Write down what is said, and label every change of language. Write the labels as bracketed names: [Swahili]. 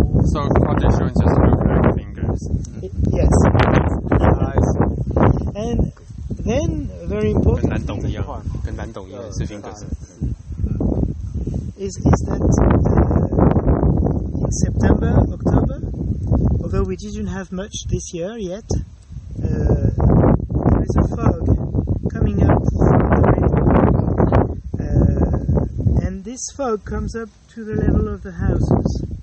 [English] So condition just look like fingers. Yes. And then very important [Chinese] 跟南董一样，跟南董一样是 fingers。 [English] is that in September, October, although we didn't have much this year yet, there is a fog coming up from the river, and this fog comes up to the level of the houses.